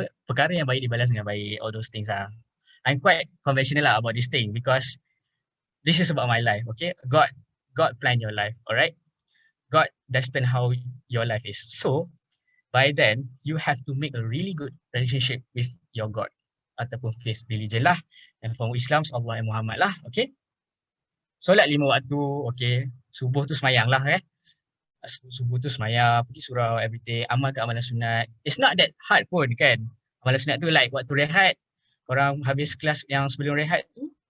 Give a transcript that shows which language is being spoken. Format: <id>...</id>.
<ms>Perkara yang baik dibalas dengan baik.</ms> <en>All those things are. I'm quite conventional about this thing because this is about my life. Okay. God planned your life. Alright. God destined how your life is. So, by then, you have to make a really good relationship with your God.</en> <ms>Ataupun faith religion lah.</ms> <en>And for Islam, Allah and Muhammad lah.</en> <ms>Okay. Solat 5 waktu. Okay. Subuh tu semayang lah. Subuh tu semayang. Pergi surau</ms> <en>everyday.</en> <ms>Amalkan amalan sunat.</ms> <en>It's not that hard</en> <ms>pun kan. Amalan sunat tu like waktu rehat. Korang habis kelas yang sebelum rehat tu.</ms>